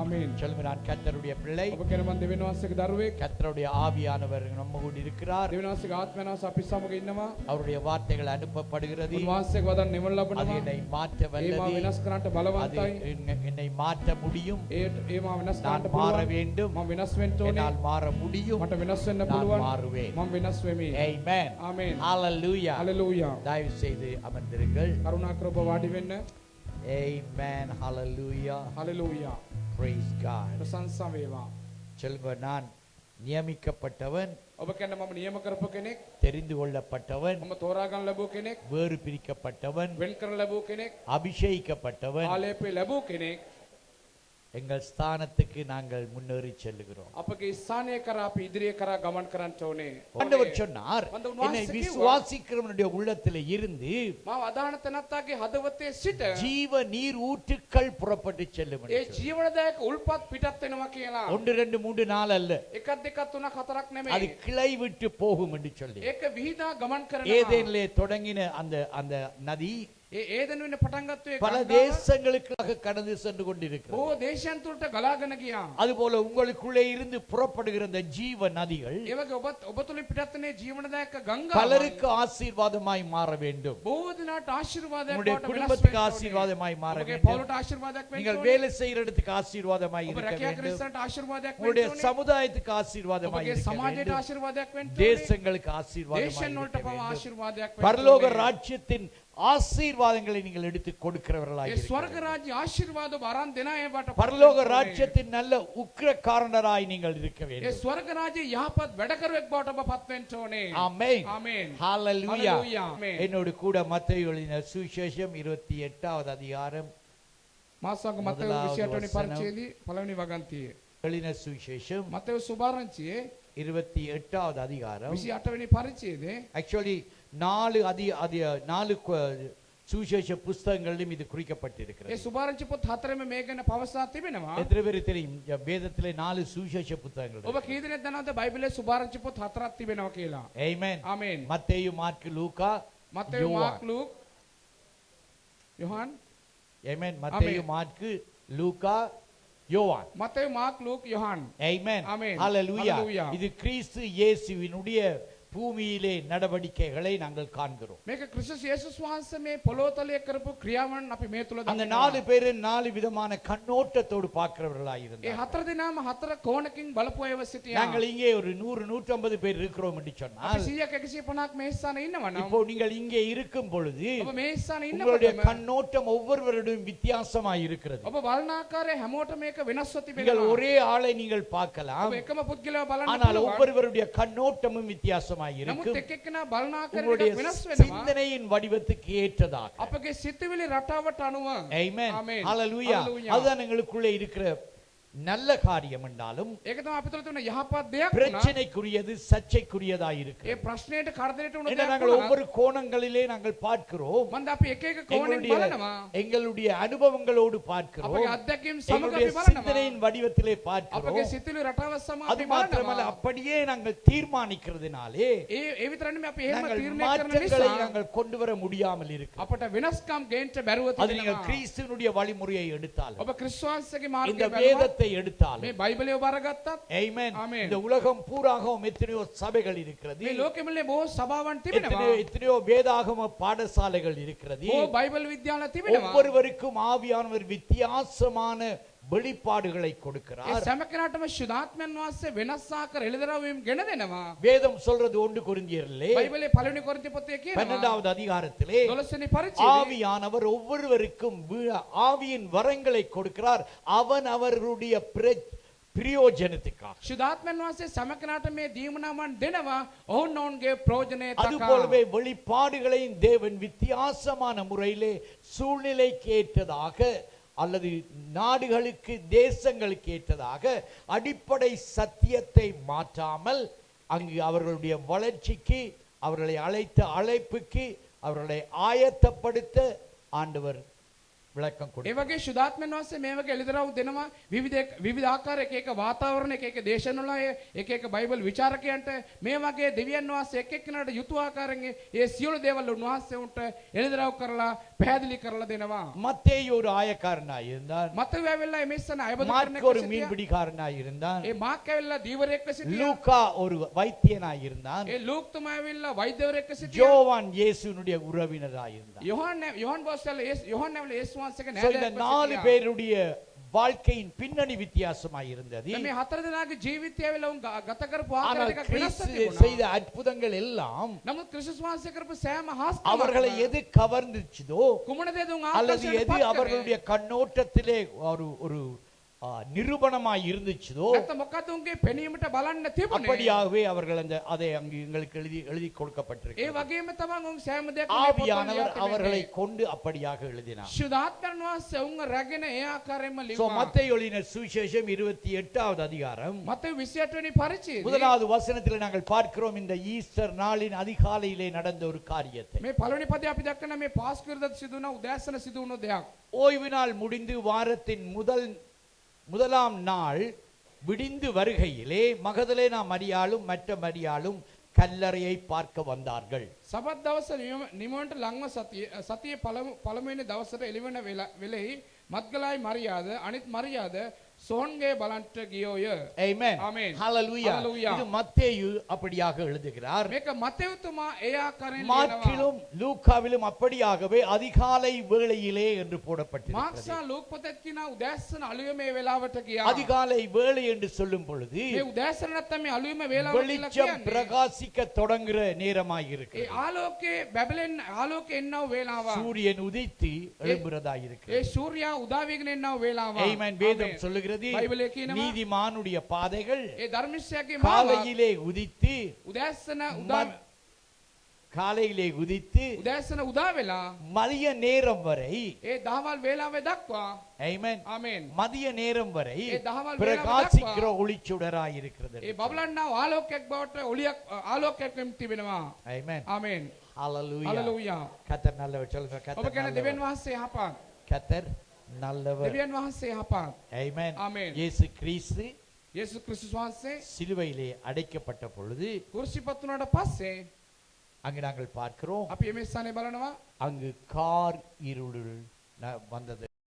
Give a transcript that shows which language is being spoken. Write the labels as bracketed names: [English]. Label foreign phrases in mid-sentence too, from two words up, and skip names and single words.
[Tamil] ஆமென். சொல்லுங்க, நான் கர்த்தருடைய பிள்ளை. [Sinhala] ඔබ කියන මම දෙවියන් වහන්සේගේ දරුවෙක්. [Tamil] கர்த்தருடைய ஆவியானவர் நம்மோடு இருக்கிறார். [Sinhala] දෙවියන් වහන්සේගේ ආත්මයන්වහන්සේ අපි සමග ඉන්නවා. [Tamil] அவருடைய வார்த்தைகள் அனுப்பப்படுகிறது. [Sinhala] උන්වහන්සේගේ වදන් නිවන [Tamil] அது [Sinhala] ලබනවා. [Tamil] என்னை மாற்ற [Sinhala] ඒ [Tamil] வல்லது. [Sinhala] මාව වෙනස් කරන්නට [Tamil] அது [Sinhala] බලවන්තයි. [Tamil] என்னை மாற்ற முடியும். [Sinhala] ඒ මාව වෙනස් [Tamil] நான் [Sinhala] කරන්නට [Tamil] மாற [Sinhala] පුළුවන්. [Tamil] வேண்டும். [Sinhala] මම වෙනස් වෙන්න ඕනේ. [Tamil] என்னால் மாற முடியும். [Sinhala] මට වෙනස් වෙන්න [Tamil] நான் [Sinhala] පුළුවන්. [Tamil] மாறுவேன். [Sinhala] මම වෙනස් වෙමි. [English] Amen. [Sinhala] ආමේන්. [English] Hallelujah. [Sinhala] හලෙලූයා. [Tamil] தயவு செய்து அமர்ந்திருங்கள். [Sinhala] කරුණාකර ඔබ වාඩි වෙන්න. [English] Amen. Hallelujah. [Sinhala] හලෙලූයා. [English] Praise God. [Sinhala] ප්‍රශංසා වේවා. [Tamil] சொல்லுங்க, நான் நியமிக்கப்பட்டவன், [Sinhala] ඔබ කියන්නේ මම නියම කරපු කෙනෙක්. [Tamil] தெரிந்து கொள்ளப்பட்டவன், [Sinhala] මම තෝරා ගන්න ලැබුව කෙනෙක්. [Tamil] வேறு பிரிக்கப்பட்டவன், [Sinhala] වෙන් කරන ලැබුව කෙනෙක්. [Tamil] அபிஷேகிக்கப்பட்டவன். [Sinhala] ආලේපේ ලැබුව කෙනෙක්. [Tamil] எங்கள் ஸ்தானத்துக்கு நாங்கள் முன்னேறி செல்லுகிறோம். [Sinhala] අපගේ ස්ථානය කරා අපි ඉදිරිය කරා ගමන් කරන්න ඕනේ. [Tamil] ஆண்டவர் சொன்னார், அந்த உன்வாசை என்னை கிவா. விசுவாசிக்கிறவனுடைய உள்ளத்திலே இருந்து [Sinhala] මාව අදාහන තැනත්තාගේ හදවතේ සිට [Tamil] ஜீவ நீர் ஊற்றுக்கள் புறப்பட்டு செல்லும் என்று [Sinhala] ඒ [Tamil] சொன்னார். [Sinhala] ජීවනදායක උල්පත් පිටත් වෙනවා කියලා. [Tamil] 1 2 3 4 அல்ல, [Sinhala] එකක් දෙකක් තුනක් හතරක් [Tamil] அது [Sinhala] නෙමෙයි. [Tamil] கிளை விட்டு போகும் என்று சொல்லி [Sinhala] ඒක විහිදා ගමන් කරනවා. [Tamil] ஏதேனிலே தொடங்கின அந்த நதி [Sinhala] ඒ ඒදෙන වෙන පටන් ගත්ත ඒ [Tamil] பல [Sinhala] ගංගාව [Tamil] தேசங்களுக்காக கடந்து சென்று கொண்டிருக்கிறது. [Sinhala] බොහෝ දේශයන් තුළට ගලාගෙන ගියා. [Tamil] அதுபோல உங்களுக்குள்ளே இருந்து புறப்படுகிற இந்த ஜீவ நதிகள் [Sinhala] ඒ වගේ ඔබ තුලින් පිටත් වෙන ජීවනදායක ගංගාව [Tamil] பலருக்கு ஆசீர்வாதமாய் மாற வேண்டும். [Sinhala] බොහෝ දිනාට ආශිර්වාදයක් [Tamil] உங்களுடைய [Sinhala] බවට [Tamil] குடும்பத்துக்கு [Sinhala] වෙනස් වෙන්න [Tamil] ஆசீர்வாதமாய் மாற [Sinhala] ඔබගේ [Tamil] வேண்டும். [Sinhala] පවුලට ආශිර්වාදයක් වෙන්න [Tamil] நீங்கள் [Sinhala] ඕනේ. [Tamil] வேலை செய்கிற இடத்துக்கு ஆசீர்வாதமாய் [Sinhala] ඔබ [Tamil] இருக்க [Sinhala] රැකියා [Tamil] வேண்டும். [Sinhala] ක්‍රිස්තන්ට ආශිර්වාදයක් වෙන්න [Tamil] உங்களுடைய [Sinhala] ඕනේ. [Tamil] சமுதாயத்துக்கு ஆசீர்வாதமாய் [Sinhala] ඔබගේ [Tamil] இருக்க [Sinhala] සමාජයට [Tamil] வேண்டும். [Sinhala] ආශිර්වාදයක් වෙන්න ඕනේ. [Tamil] தேசங்களுக்கு ஆசீர்வாதமாய் [Sinhala] දේශයන් වලට [Tamil] இருக்க [Sinhala] පවා [Tamil] வேண்டும். [Sinhala] ආශිර්වාදයක් වෙන්න [Tamil] பரலோக [Sinhala] ඕනේ. [Tamil] ராஜ்யத்தின் ஆசீர்வாதங்களை நீங்கள் எடுத்து கொடுக்கிறவர்களாய் [Sinhala] ඒ [Tamil] இருக்க [Sinhala] ස්වර්ග [Tamil] வேண்டும். [Sinhala] රාජ්‍ය ආශිර්වාද ඔබ අරන් දෙන අය වට [Tamil] பரலோக ராஜ்யத்தின் நல்ல உக்கிரக்காரனராய் நீங்கள் இருக்க [Sinhala] ඒ [Tamil] வேண்டும். [Sinhala] ස්වර්ග රාජ්‍ය යහපත් වැඩකරුවෙක් බවට ඔබ පත් වෙන්න ඕනේ. [Tamil] ஆமென். [Sinhala] ආමේන්. [English] ஹalleluya. Hallelujah. Amen. [Tamil] என்னோடு கூட மத்தேயு எழுதின சுவிசேஷம் 28வது அதிகாரம் [Sinhala] මාසංග මතෙව් [Tamil] முதலாவது [Sinhala] 28 වෙනි [Tamil] වසனம். [Sinhala] පරිච්ඡේදයේ පළවෙනි වගන්තියේ [Tamil] எழுதின சுவிசேஷம் [Sinhala] මතෙව් සුභාරංචියේ [Tamil] 28வது அதிகாரம் [Sinhala] 28 වෙනි පරිච්ඡේදයේ [Tamil] ஆக்சுவலி 4 சுவிசேஷ புஸ்தகங்களிலும் இது குறிக்கப்பட்டிருக்கிறது. [Sinhala] ඒ සුභාරංචි පොත් හතරෙම මේ ගැන පවසා තිබෙනවා. [Tamil] எத்தனை பேருக்கு தெரியும் வேதத்திலே 4 சுவிசேஷ புத்தகங்கள் [Sinhala] ඔබ කී දෙනෙක් දන්නවද බයිබලයේ සුභාරංචි පොත් හතරක් තිබෙනවා කියලා? [Tamil] ஆமென். [Sinhala] ආමේන්. [Tamil] மத்தேயு மாற்கு லூக்கா [Sinhala] මතෙව් මාක් ලූක් යොහන් [Tamil] ஆமென். மத்தேயு மாற்கு லூக்கா யோவான். [Sinhala] මතෙව් මාක් ලූක් යොහන්. [Tamil] ஆமென். ஆமென். [English] ஹalleluya. Hallelujah. [Tamil] இது கிறிஸ்து இயேசுவினுடைய பூமியிலே நடவடிக்கைகளை நாங்கள் காண்கிறோம். [Sinhala] මේක ක්‍රිස්තුස් යේසුස් වහන්සේ මේ පොළොතලයේ කරපු ක්‍රියාවන් අපි මේ තුල [Tamil] அந்த [Sinhala] දකිනවා. [Tamil] 4 பேரும் 4 விதமான கண்ணோட்டத்தோடு பார்க்கிறவர்களாய் [Sinhala] ඒ [Tamil] இருந்தார். [Sinhala] හතර දෙනාම හතර කෝණකින් බලපු අයව සිටියා. [Tamil] நாங்கள் இங்கே ஒரு 100 150 பேர் இருக்கிறோம் என்று [Sinhala] අපි [Tamil] சொன்னால் [Sinhala] 100ක් 150ක් මේ ස්ථානේ ඉන්නවා නම් [Tamil] இப்போ நீங்கள் இங்கே இருக்கும் பொழுது [Sinhala] ඔබ මේ ස්ථානේ [Tamil] உங்களுடைய [Sinhala] ඉන්නකොටම [Tamil] கண்ணோட்டம் ஒவ்வொருவருடையும் வித்தியாசமாய் இருக்கிறது. [Sinhala] ඔබ බලන ආකාරය හැමෝටම මේක වෙනස්ව [Tamil] நீங்கள் [Sinhala] තිබෙනවා. [Tamil] ஒரே ஆளை நீங்கள் பார்க்கலாம், [Sinhala] ඔබ එකම පුද්ගලයා බලන්න [Tamil] ஆனால் [Sinhala] පුළුවන්. [Tamil] ஒவ்வொருவருடைய கண்ணோட்டமும் வித்தியாசமாய் [Sinhala] නමුත් [Tamil] இருக்கும். [Sinhala] එක්කෙනා බලන ආකාරය [Tamil] உங்களுடைய [Sinhala] එකක් වෙනස් වෙනවා. [Tamil] சிந்தனையின் வடிவத்துக்கு ஏற்றதாக. [Sinhala] අපගේ සිතුවිලි රටාවට අනුව. [Tamil] ஆமென். [Sinhala] ආමේන්. [English] ஹalleluya. Hallelujah. [Tamil] அதுதான் எங்களுக்குள்ளே இருக்கிற நல்ல காரியம் என்றாலும் [Sinhala] ඒක තමයි අපිට තුන යහපත් දෙයක් වුණා. [Tamil] பிரச்சனைக்குரியது சர்ச்சைக்குரியதாய் [Sinhala] ඒ [Tamil] இருக்கிறது. [Sinhala] ප්‍රශ්නයට කරදරයට වුණ [Tamil] ஏன்னா [Sinhala] දෙයක් [Tamil] நாங்கள் [Sinhala] වුණා. [Tamil] ஒவ்வொரு கோணங்களிலே நாங்கள் பார்க்கிறோம். [Sinhala] මන්ද අපි එක එක කෝණෙන් බලනවා. [Tamil] எங்களுடைய அனுபவங்களோடு பார்க்கிறோம். [Sinhala] අපගේ අත්දැකීම් සමග [Tamil] எங்களுடைய [Sinhala] අපි බලනවා. [Tamil] சிந்தனையின் வடிவத்திலே [Sinhala] අපගේ [Tamil] பார்க்கிறோம். [Sinhala] සිතුවිලි රටාව සමග [Tamil] அது [Sinhala] අපි [Tamil] மாத்திரமல்ல, [Sinhala] බලනවා. [Tamil] அப்படியே நாங்கள் தீர்மானிக்கிறதுனாலே [Sinhala] ඒ විතර නෙමෙයි අපි එහෙම [Tamil] நாங்கள் [Sinhala] තීරණය කරන [Tamil] மாற்றங்களை [Sinhala] නිසා [Tamil] நாங்கள் கொண்டு வர முடியாமல் இருக்கு. [Sinhala] අපට වෙනස්කම් ගේන්න බැරුව [Tamil] அது நீங்கள் [Sinhala] තිබෙනවා. [Tamil] கிறிஸ்துவினுடைய வழிமுறையை எடுத்தாலும் [Sinhala] ඔබ ක්‍රිස්තුවන්සේගේ [Tamil] இந்த [Sinhala] මාර්ගය බැලුවා. [Tamil] வேதத்தை எடுத்தாலும் [Sinhala] මේ බයිබලය ඔබ අරගත්තත් [Tamil] ஆமென். ஆமென். இந்த உலகம் பூராகவும் எத்தனையோ சபைகள் இருக்கிறது, [Sinhala] මේ ලෝකෙමලේ බොහෝ සභාවන් තිබෙනවා. [Tamil] எத்தனையோ வேதாகம பாடசாலைகள் இருக்கிறது. [Sinhala] බොහෝ බයිබල් විද්‍යාල තිබෙනවා. [Tamil] ஒவ்வொருவருக்கும் ஆவியானவர் வித்தியாசமான வெளிப்பாடுகளை [Sinhala] ඒ [Tamil] கொடுக்கிறார். [Sinhala] සෑම කෙනාටම ශුද්ධාත්මයන් වහන්සේ වෙනස් ආකාර එළිදරවීම් ගෙන දෙනවා. [Tamil] வேதம் சொல்றது 1 கொரிந்தியரிலே [Sinhala] බයිබලයේ පළවෙනි කොරින්ති පොතේ කියනවා [Tamil] 12வது அதிகாரத்திலே [Sinhala] 12 වෙනි පරිච්ඡේදයේ [Tamil] ஆவியானவர் ஒவ்வொருவருக்கும் ஆவியின் வரங்களை கொடுக்கிறார், அவன் அவருடைய பிரயோஜனத்துக்காக. [Sinhala] ශුද්ධාත්මයන් වහන්සේ සෑම කෙනාට මේ දීමනාවන් දෙනවා ඔවුන් ඔවුන්ගේ ප්‍රයෝජනය [Tamil] அது [Sinhala] තකා. [Tamil] போலவே வெளிப்பாடுகளையும் தேவன் வித்தியாசமான முறையிலே சூழ்நிலைக்கு ஏற்றதாக அல்லது நாடுகளுக்கு தேசங்களுக்கு ஏற்றதாக அடிப்படை சத்தியத்தை மாற்றாமல் அங்கு அவர்களுடைய வளர்ச்சிக்கு, அவர்களை அழைத்த அழைப்புக்கு, அவர்களை ஆயத்தப்படுத்த ஆண்டவர் விளக்கம் [Sinhala] ඒ [Tamil] கொடுத்தார். [Sinhala] වගේ ශුද්ධාත්මයන් වහන්සේ මේ වගේ එළිදරව් දෙනවා විවිධ ආකාර එක එක වාතාවරණ එක එක දේශනවල එක එක බයිබල් විචාරකයන්ට මේ වගේ දෙවියන් වහන්සේ එක් එක්කෙනාට යුතු ආකාරයෙන් ඒ සියලු දේවල් උන්වහන්සේ උන්ට එළිදරව් කරලා පැහැදිලි කරලා දෙනවා. [Tamil] மத்தேயு ஒரு ஆயக்காரனாய் இருந்தான். [Sinhala] මතෙව් ඇවිල්ලා එමෙස්සන අයබදු කරන [Tamil] மார்க் ஒரு [Sinhala] කෙනෙක් සිටියා. [Tamil] மீன்பிடிக்காரனாய் இருந்தான். [Sinhala] ඒ මාක් ඇවිල්ලා දීවරයෙක්ව සිටියා. [Tamil] லூக்கா ஒரு வைத்தியனாய் இருந்தான். [Sinhala] ඒ ලූක් තුමා ඇවිල්ලා වෛද්‍යවරයෙක්ව සිටියා. [Tamil] யோவான் இயேசுனுடைய உறவினராய் இருந்தான். [Sinhala] යොහන් බෝස්ටල් යොහන් ඇවිල්ලා යේසුස් වහන්සේගේ [Tamil] So, இந்த [Sinhala] නෑදෑයෙක්ව [Tamil] 4 [Sinhala] සිටියා. [Tamil] பேருடைய வாழ்க்கையின் பின்னணி வித்தியாசமாய் இருந்தது. [Sinhala] මේ හතර දෙනාගේ ජීවිතය ඇවිල්ලා උන් ගත කරපු [Tamil] ஆனால் [Sinhala] ආකාරය ටිකක් වෙනස් [Tamil] கிறிஸ்து [Sinhala] තිබුණා. [Tamil] செய்த அற்புதங்கள் எல்லாம் [Sinhala] නමුත් ක්‍රිස්තුස් වහන්සේ කරපු සෑම හාස්කමක්ම [Tamil] அவர்களை எது கவர்ந்துச்சதோ [Sinhala] කුමන දේද උන් [Tamil] அல்லது [Sinhala] ආකර්ෂණයට [Tamil] எது [Sinhala] පත් කරේ? [Tamil] அவர்களுடைய கண்ணோட்டத்திலே ஒரு ஒரு நிரூபணமாய் இருந்துச்சதோ [Sinhala] නැත්නම් මොකද උන්ගේ පෙනීමට බලන්න තිබුණේ? [Tamil] அப்படியாகவே அவர்கள் அதை அங்கு எங்களுக்கு எழுதி [Sinhala] ඒ [Tamil] கொடுக்கப்பட்டிருக்கு. [Sinhala] වගේම තමයි උන් සෑම දෙයක්ම [Tamil] ஆவியானவர் அவர்களை கொண்டு அப்படியாக எழுதினார். [Sinhala] සුදාත්මන් වහන්සේ උන්ව රැගෙන ඒ ආකාරයෙන්ම [Tamil] சோ [Sinhala] ලිව්වා. [Tamil] மத்தேயு எழுதின சுவிசேஷம் 28வது அதிகாரம் [Sinhala] මතෙව් 28 වෙනි පරිච්ඡේදයේ [Tamil] முதலாவது வசனத்தில் நாங்கள் பார்க்கிறோம் இந்த ஈஸ்டர் நாளின் அதிகாலையிலே நடந்த ஒரு காரியத்தை. [Sinhala] මේ පළවෙනි පදේ අපි දක්වන මේ පාස්කුවරදා සිදුවන උදෑසන සිදුවුණු දෙයක්. [Tamil] ஓய்வு நாள் முடிந்து வாரத்தின் முதலாம் நாள் விடிந்து வருகையிலே மகதலேனா மரியாளும் மற்ற மரியாளும் கல்லறையை பார்க்க வந்தார்கள். [Sinhala] සබත් දවස නිමවන්ට ලංව සතියේ පළමුවෙනි දවසට එළිවෙන වෙලෙහි මත්ගලයි මරියාද අනිත් මරියාද සෝන්ගේ බලන්ට ගියෝය. [English] Amen. Amen. Hallelujah. Hallelujah. [Tamil] இது மத்தேயு அப்படியாக எழுதுகிறார். [Sinhala] මේක මතෙව් තුමා ඒ ආකාරයෙන් ලියනවා. [Tamil] மார்க்கிலும் லூக்காவிலும் அப்படியாகவே அதிகாலை வேளையிலே என்று போடப்பட்டிருக்கிறது. [Sinhala] මාක්සා ලූක් පොතේ කියන උදෑසන අලුයම මේ වෙලාවට ගියා. [Tamil] அதிகாலை வேளை என்று சொல்லும் பொழுது [Sinhala] මේ උදෑසන නැත්නම් මේ අලුයම වේලාව කියලා [Tamil] வெளிச்சம் [Sinhala] කියන්නේ. [Tamil] பிரகாசிக்க தொடங்குற நேரமாய் [Sinhala] ඒ [Tamil] இருக்கிறது. [Sinhala] ආලෝකයේ බැබලෙන් ආලෝකේ එන්නව වේලාව. [Tamil] சூரியன் உதித்து எழும்புறதாய் [Sinhala] ඒ [Tamil] இருக்கிறது. [Sinhala] සූර්යා උදා වෙගෙන එන්නව වේලාව. [Tamil] Amen. வேதம் சொல்லுகிறது [Sinhala] බයිබලයේ කියනවා [Tamil] நீதிமானுடைய பாதைகள் [Sinhala] ඒ ධර්මිෂ්ඨයාගේ මාව [Tamil] காலையிலே உதித்து [Sinhala] උදෑසන උදා [Tamil] காலையிலே உதித்து [Sinhala] උදෑසන උදා වෙලා [Tamil] மதிய நேரம் வரை [Sinhala] ඒ දහවල් වේලාවේ දක්වා [English] Amen. [Sinhala] ආමෙන් [Tamil] மதிய நேரம் வரை [Sinhala] ඒ දහවල් වේලාව [Tamil] பிரகாசிக்கிற [Sinhala] දක්වා [Tamil] ஒளிச்சுடராய் இருக்கிறது. [Sinhala] ඒ බබලන්නා ආලෝකයක් බවට ඔලියක් ආලෝකයක් වෙමින් තිබෙනවා. [English] Amen. [Sinhala] ආමෙන්. [English] Hallelujah. [Sinhala] හalleluya. [Tamil] கர்த்தர் நல்லவர். சொல்லுங்க [Sinhala] ඔබ [Tamil] கர்த்தர் [Sinhala] කියන දෙවියන් [Tamil] நல்லவர். [Sinhala] වහන්සේ යහපත්. [Tamil] கர்த்தர் நல்லவர். [Sinhala] දෙවියන් වහන්සේ යහපත්. [English] Amen. Amen. [Tamil] இயேசு கிறிஸ்து [Sinhala] යේසුස් ක්‍රිස්තුස් වහන්සේ [Tamil] சிலுவையிலே அடைக்கப்பட்ட பொழுது [Sinhala] කුරුසිපත් වුණාට පස්සේ [Tamil] அங்கு நாங்கள் பார்க்கிறோம் [Sinhala] අපි මේ ස්ථානේ බලනවා [Tamil] அங்கு கார் இருள் வந்தது.